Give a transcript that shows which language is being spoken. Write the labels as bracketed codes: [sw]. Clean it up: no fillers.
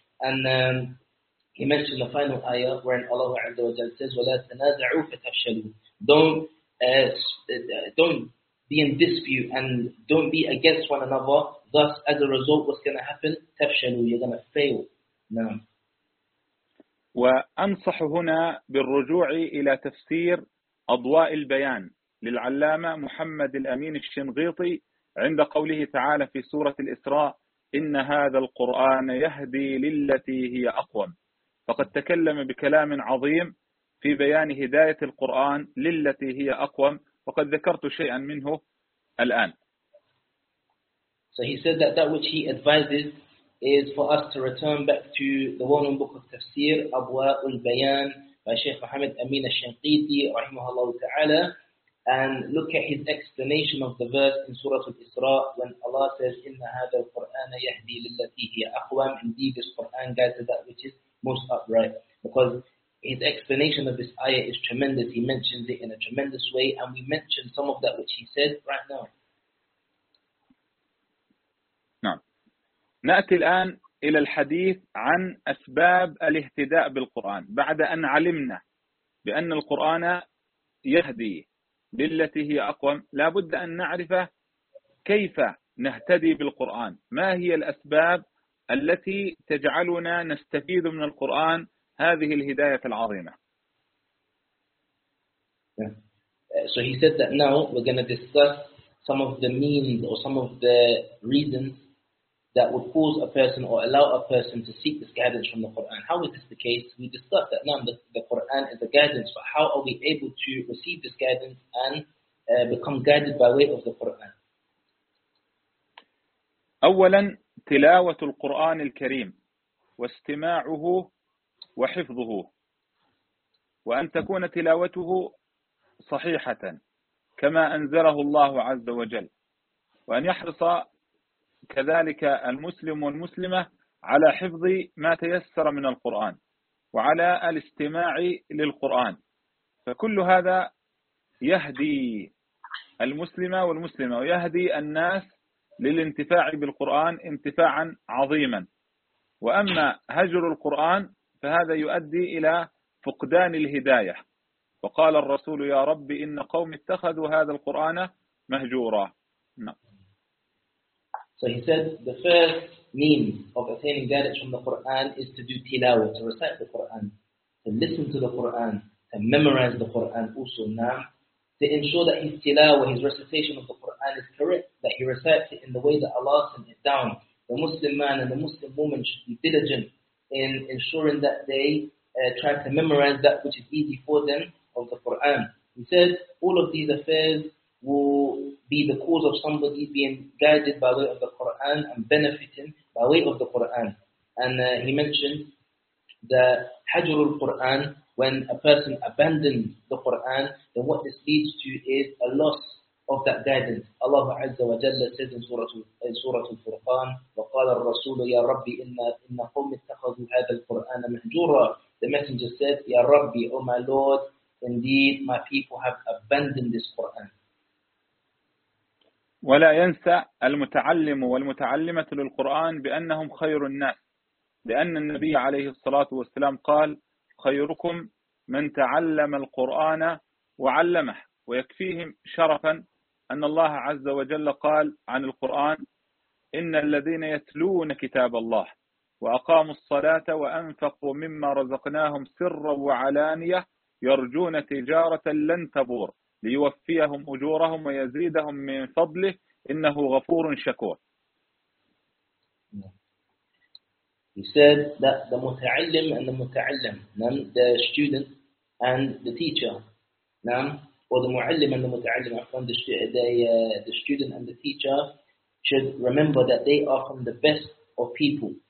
[en] And he mentioned the final ayah wherein Allah Azza wa Jalla says, [ar] وَلَا تَنَازَعُوا فَتَفْشَلُوا. [en] Don't be in dispute and don't be against one another. Thus, as a result, what's going to happen? [ar] تَفْشَلُوا. [en] You're going to fail. نعم. [ar] وأنصح هنا بالرجوع إلى تفسير أضواء البيان للعلامة محمد الأمين الشنغيطي عند قوله تعالى في سورة الإسراء إن هذا القرآن يهدي للتي هي أقوم، فقد تكلم بكلام عظيم في بيان هداية القرآن للتي هي أقوم، وقد ذكرت شيئا منه الآن. [en] So he said that that which he advises is for us to return back to the well-known book of Tafsir, Abwa'ul Bayan by Sheikh Muhammad Amin al-Shanqiti rahimahullah ta'ala, and look at his explanation of the verse in Surah Al-Isra when Allah says, [ar] إِنَّ هَذَا الْقُرْآنَ يَهْدِي لِلَّتِي هِيَ أَقْوَمْ. [en] Indeed, this Qur'an guides to that which is most upright. Because his explanation of this ayah is tremendous. He mentions it in a tremendous way, and we mentioned some of that which he said right now. [ar] نعم. نأتي الآن إلى الحديث عن أسباب الاهتداء بالقرآن بعد أن علمنا بأن القرآن يهدي بالتي هي أقوم. لا بد أن نعرف كيف نهتدي بالقرآن، ما هي الأسباب التي تجعلنا نستفيد من القرآن هذه الهداية العظيمة. [en] So he said that now we're going to discuss some of the means or some of the reasons that would cause a person or allow a person to seek this guidance from the Quran. How is this the case? We discussed that now the Quran is a guidance, but how are we able to receive this guidance and become guided by way of the Quran? [ar] أولا تلاوة القرآن الكريم واستماعه وحفظه وأن تكون تلاوته صحيحة كما أنزله الله عز وجل، وأن يحرص كذلك المسلم والمسلمة على حفظ ما تيسر من القرآن وعلى الاستماع للقرآن، فكل هذا يهدي المسلم والمسلمة ويهدي الناس للانتفاع بالقرآن انتفاعا عظيما. وأما هجر القرآن فهذا يؤدي إلى فقدان الهداية، وقال الرسول يا رب إن قوم اتخذوا هذا القرآن مهجورا. [en] So he said the first means of attaining guidance from the Qur'an is to do tilawah, to recite the Qur'an, to listen to the Qur'an, to memorize the Qur'an, also na'am, to ensure that his tilawah, his recitation of the Qur'an is correct, that he recites it in the way that Allah sent it down. The Muslim man and the Muslim woman should be diligent in ensuring that they try to memorize that which is easy for them of the Qur'an. He said all of these affairs will be the cause of somebody being guided by way of the Qur'an and benefiting by way of the Qur'an. And he mentioned the hajrul Qur'an, when a person abandons the Qur'an, then what this leads to is a loss of that guidance. Allah Azza wa Jalla says in Surah Al-Furqan, [ar] وَقَالَ الرَّسُولُ يَا رَبِّ إِنَّ قَوْمِ اتَّخَذُوا هَذَا الْقُرْآنَ مَهْجُورًا. [en] The messenger said, [ar] يَا رَبِّ, [en] O my Lord, indeed my people have abandoned this Qur'an. [ar] ولا ينسى المتعلم والمتعلمة للقرآن بأنهم خير الناس، لأن النبي عليه الصلاة والسلام قال خيركم من تعلم القرآن وعلمه، ويكفيهم شرفا أن الله عز وجل قال عن القرآن إن الذين يتلون كتاب الله وأقاموا الصلاة وأنفقوا مما رزقناهم سرا وعلانية يرجون تجارة لن تبور ليوفيهم أجورهم ويزيدهم من فضله إنه غفور شكور. [en] He said that the متعلم and the متعلم, the student and the teacher, or the معلم and the متعلم, the student and the teacher should remember that they are from the best of people.